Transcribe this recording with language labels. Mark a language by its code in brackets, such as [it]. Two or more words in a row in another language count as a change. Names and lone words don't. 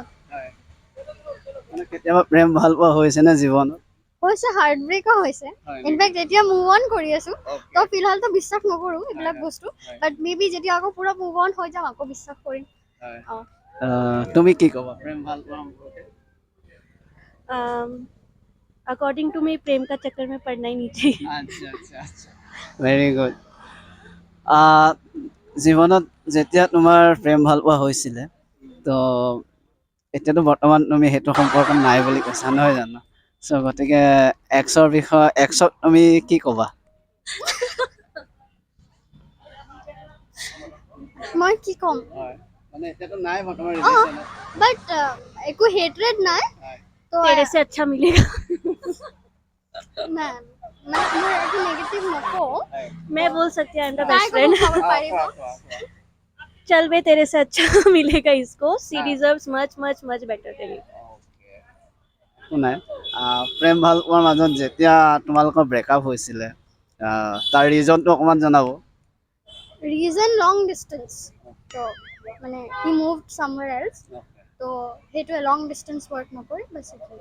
[as] মানে কেতিয়াবা প্ৰেম ভাল পোৱা হৈছে নে জীৱনত হৈছে হাৰ্ট ব্ৰেকো হৈছে ইনফেক্ট এতিয়া [en] move on [as] কৰি আছো তো ফিলহালতো বিশ্বাস নকৰোঁ এইবিলাক বস্তু [en] but may be [as] যেতিয়া আকৌ পুৰা [en] move on [as] হৈ যাম আকৌ বিশ্বাস কৰিম তুমি কি ক'বা প্ৰেম ভাল পোৱা সম্পৰ্কে [en] according to me [hi] प्रेम का चक्कर में पड़ना ही नहीं चाहिए [as] আচ্ছা [en] very good [as] জীৱনত যেতিয়া তোমাৰ প্ৰেম ভাল পোৱা হৈছিলে তো এতিয়াতো বৰ্তমান তুমি সেইটো সম্পৰ্কত নাই বুলি কৈছা নহয় জানো চ' গতিকে এক্সক তুমি কি ক'বা মই কি ক'ম মানে এতিয়াতো নাই বৰ্তমান বাট একো হেট্ৰেড নাই তো [hi] तेरे से अच्छा मिलेगा [as] নাই মোৰ একো নেগেটিভ নকওঁ [hi] मैं बोल सकती हूँ [en] I am the [as] তাই [en] बेस्ट [as] ক'ব [en] फ्रेंड [as] পাৰিব [hi] चल बे तेरे से अच्छा मिलेगा इसको [en] she deserves much much much better than you [as] একো নাই প্ৰেম ভাল পোৱাৰ মাজত যেতিয়া তোমালোকৰ ব্ৰেকআপ হৈছিলে তাৰ ৰিজনটো অকণমান জনাব [en] reason long distance [as] তো মানে [en] he moved somewhere else [as] তো সেইটোৱে [en] long distance work [as] নকৰে বাছ সেইটোৱে